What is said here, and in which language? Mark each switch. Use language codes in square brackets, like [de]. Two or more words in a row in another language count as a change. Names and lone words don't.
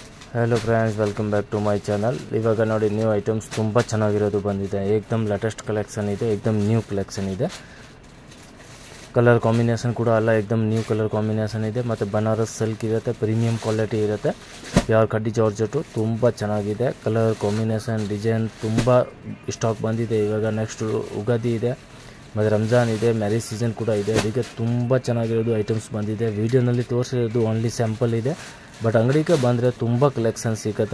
[en] Hello friends, welcome back to my channel. [kn] ಇವಾಗ ನೋಡಿ [en] new items [kn] ತುಂಬಾ ಚೆನ್ನಾಗಿರೋದು ಬಂದಿದೆ। एकदम [en] latest collection [kn] ಇದೆ, एकदम [en] new collection [kn] ಇದೆ। [en] colour combination [kn] ಕೂಡ ಅಲ್ಲ, एकदम [en] new colour combination [kn] ಇದೆ ಮತ್ತು ಬನಾರಸ್ ಸಿಲ್ಕ್ ಇರುತ್ತೆ, [en] premium quality [kn] ಇರುತ್ತೆ, ಪ್ಯೂರ್ ಕಡ್ಡಿ ಜಾರ್ಜೆಟ್ ತುಂಬಾ ಚೆನ್ನಾಗಿದೆ। [en] colour combination design [kn] ತುಂಬಾ ಸ್ಟಾಕ್ ಬಂದಿದೆ। ಇವಾಗ ನೆಕ್ಸ್ಟ್ ಉಗಾದಿ ಇದೆ ಮತ್ತು ರಂಜಾನ್ ಇದೆ, [en] marriage season [kn] ಕೂಡ ಇದೆ, ಅದಕ್ಕೆ ತುಂಬಾ ಚೆನ್ನಾಗಿರೋದು ಐಟಮ್ಸ್ ಬಂದಿದೆ। ವಿಡಿಯೋನಲ್ಲಿ ತೋರಿಸಿರೋದು [en] only sample [kn] ಇದೆ, ಬಟ್ ಅಂಗಡಿಗೆ ಬಂದರೆ ತುಂಬ ಕಲೆಕ್ಷನ್ ಸಿಗುತ್ತೆ।